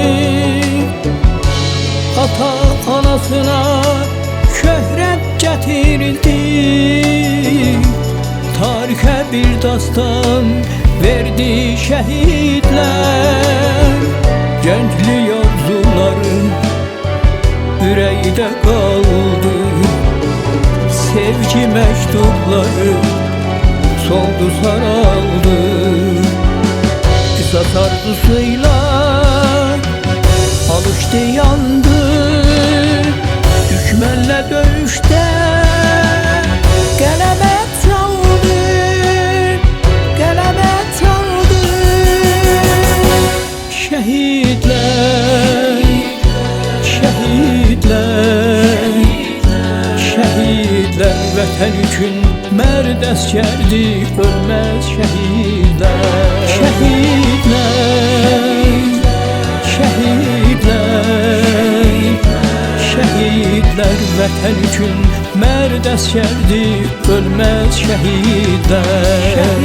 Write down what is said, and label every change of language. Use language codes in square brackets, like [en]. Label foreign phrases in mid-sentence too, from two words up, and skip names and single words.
[az] Ata anasına şöhrət gətirdi, tarixə bir dastan verdi şehitler. [tr] Gənclik arzuların yüreğde kaldı, sevgi mektupları soldu saraldı. Kısas arzusuyla alıştı yandı, düşmanla dövüşte gelemet aldı, gelemet aldı. Şehitler, şehitler, şehitler [az] vətən üçün mərd əsgərdi, ölməz şehitler. [tr] Şehitler, şehitler, şehitler [az] vətən üçün mərd əsgərdi, ölməz şehitler.